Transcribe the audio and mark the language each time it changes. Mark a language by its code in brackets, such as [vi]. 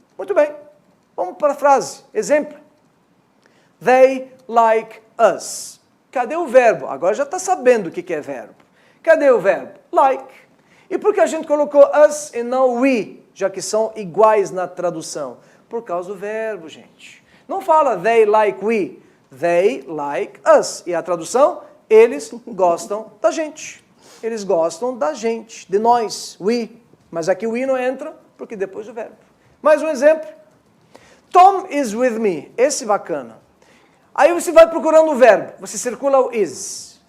[pt] Muito bem, vamos para a frase. Exemplo. [en] They like us. [pt] Cadê o verbo? Agora já está sabendo o que é verbo. Cadê o verbo? Like. E por que a gente colocou us e não we, já que são iguais na tradução? Por causa do verbo, gente. Não fala [en] they like we, they like us. [pt] E a tradução, eles gostam da gente. Eles gostam da gente, de nós, we. Mas aqui o we não entra, porque depois do verbo. Mais um exemplo. [en] Tom is with me. [pt] Esse bacana. Aí você vai procurando o verbo, você circula o is.